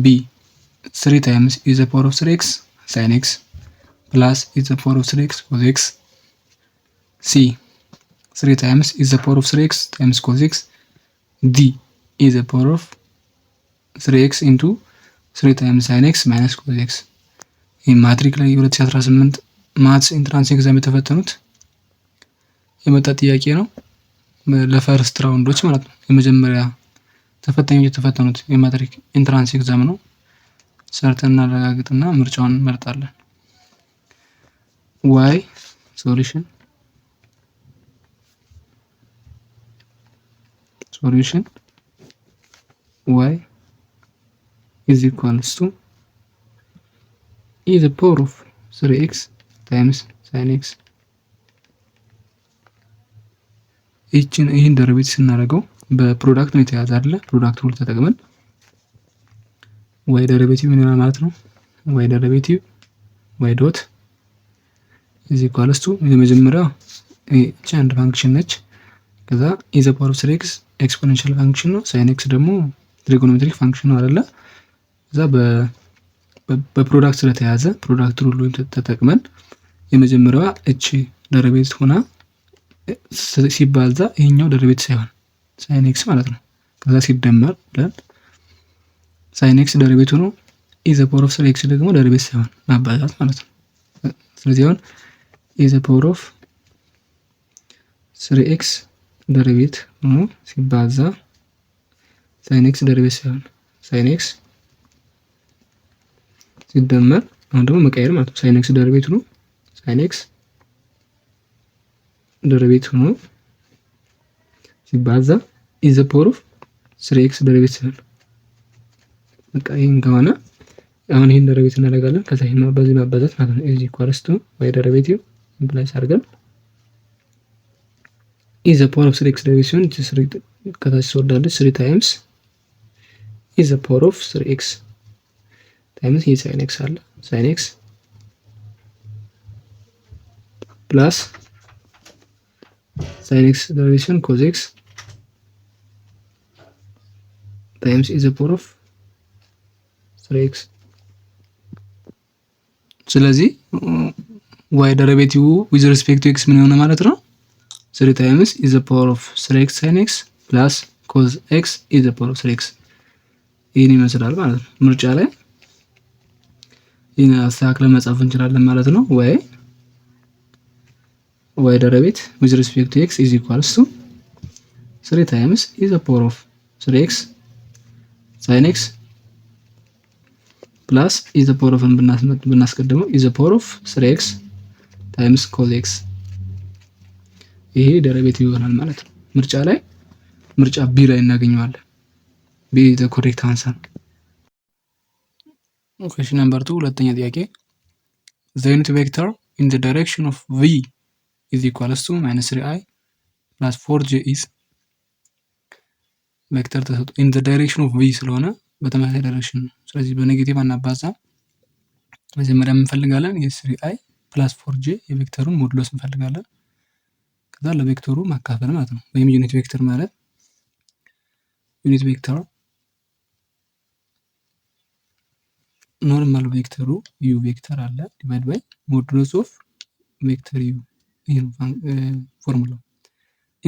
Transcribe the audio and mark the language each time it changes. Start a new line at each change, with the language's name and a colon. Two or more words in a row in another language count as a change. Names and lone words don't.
English: 3 times e the power of 3x sin x plus e the power of 3x cos x, c 3 times e the power of 3x times cos x, d e the power of 3x into 3 times sin x minus cos x።
Amharic: ይህ ማትሪክ ላይ 2018
English: maths entrance exam
Amharic: የተፈተኑት የመጣ ጥያቄ ነው።
English: for first rounds
Amharic: ማለት ነው። የመጀመሪያ ተፈታኞች የተፈተኑት የማትሪክ
English: entrance exam
Amharic: ነው። ሰርተን እናረጋግጥና ምርጫውን እንመርጣለን።
English: y solution y is equals to e the power of 3x times sin x።
Amharic: ይህን ደሪቬቲቭ ስናደርገው በፕሮዳክት ነው የተያዘ አይደለ?
English: product rule
Amharic: ተጠቅመን
English: y derivative
Amharic: ምን ይሆናል ማለት ነው?
English: y derivative y dot is equals to
Amharic: የመጀመሪያው እቺ አንድ ፋንክሽን ነች። ከዛ
English: e the power of 3x exponential function
Amharic: ነው።
English: sin x
Amharic: ደግሞ
English: trigonometric function
Amharic: ነው አይደለ? እዛ በፕሮዳክት ስለተያዘ
English: product rule
Amharic: ተጠቅመን የመጀመሪያዋ እቺ ደሪቬቲቭ ሆና ሲባዛ ይሄኛው ደሪቬቲቭ ሳይሆን
English: sin x
Amharic: ማለት ነው። ከዛ ሲደመር ብለን
English: sin x derivative
Amharic: ነው።
English: e the power of 3x
Amharic: ደግሞ ደሪቬቲቭ ሳይሆን ማባዛት ማለት ነው። ስለዚህ አሁን
English: e the power of 3x derivative
Amharic: ነው ሲባዛ
English: sin x derivative
Amharic: ሳይሆን
English: sin x
Amharic: ሲደመር አሁን ደግሞ መቀየር ማለት ነው።
English: sin x derivative
Amharic: ነው።
English: sin x derivative
Amharic: ነው ሲባዛ
English: e the power of 3x
Amharic: ደሪቬቲቭ ሳይሆን በቃ ይሄን ከሆነ አሁን ይሄን ደሪቬቲቭ እናደርጋለን። ከዛ ይሄን በዚህ ማባዛት ማለት ነው።
English: is equals to y derivative implies
Amharic: አድርገን
English: e the power of 3x derivative
Amharic: ሲሆን ከታች ትወርዳለች
English: 3 times e the power of 3x times ይሄ sin x አለ sin x plus sin x derivative cos x times e the power of 3x። ስለዚህ y ደሪቬቲቭ with respect to x
Amharic: ምን ይሆናል ማለት ነው?
English: 3 times e the power of 3x sin x plus cos x e the power of 3x
Amharic: ይሄን ይመስላል ማለት ነው። ምርጫ ላይ ይሄን አስተካክለን መጻፍ እንችላለን ማለት ነው።
English: y ደሪቬቲቭ with respect to x is equals to 3 times e the power of 3x sin x plus e the power of ብናስቀድመው e the power of 3x times cos x
Amharic: ይሄ ደሪቬቲቭ ይሆናል ማለት ነው። ምርጫ ቢ ላይ እናገኘዋለን።
English: ቢ the correct answer። question number 2
Amharic: ሁለተኛ ጥያቄ
English: the unit vector in the direction of v is equals to -3i plus 4j is
Amharic: ቬክተር ተሰጥቶ
English: in the direction of v
Amharic: ስለሆነ በተመሳሳይ ዳይሬክሽን ነው። ስለዚህ በኔጌቲቭ አናባዛ። መጀመሪያ እንፈልጋለን የ3i plus 4j የቬክተሩን ሞዱሎስ እንፈልጋለን። ከዛ ለቬክተሩ ማካፈል ማለት ነው። ወይም
English: unit vector
Amharic: ማለት
English: unit vector normal vector u vector
Amharic: አለ
English: divide by modulus of vector u።
Amharic: ይሄ ነው ፎርሙላው። ኢን